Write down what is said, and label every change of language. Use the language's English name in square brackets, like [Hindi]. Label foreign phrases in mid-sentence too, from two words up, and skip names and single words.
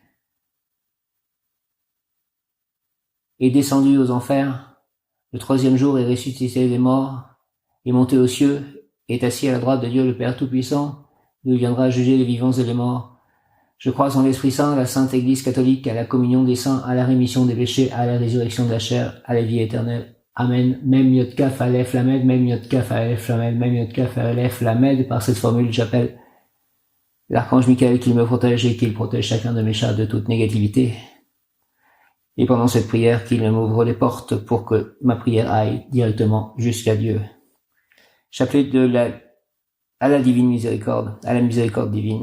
[French] est descendu aux enfers, le troisième jour est ressuscité des morts, est monté aux cieux, est assis à la droite de Dieu le Père Tout-Puissant, d'où il viendra juger les vivants et les morts. Je crois en l'Esprit Saint, à la Sainte Église catholique, à la communion des saints, à la rémission des péchés, à la résurrection de la chair, à la vie éternelle. Amen. [Hebrew] מם יוד כף, אלף למד, מם יוד כף, אלף למד, מם יוד כף, אלף למד. [French] Par cette formule, j'appelle l'archange Michael qu'il me protège et qu'il protège chacun de mes chats de toute négativité. Et pendant cette prière, qu'il m'ouvre les portes pour que ma prière aille directement jusqu'à Dieu. Chapelet à la divine miséricorde, à la miséricorde divine.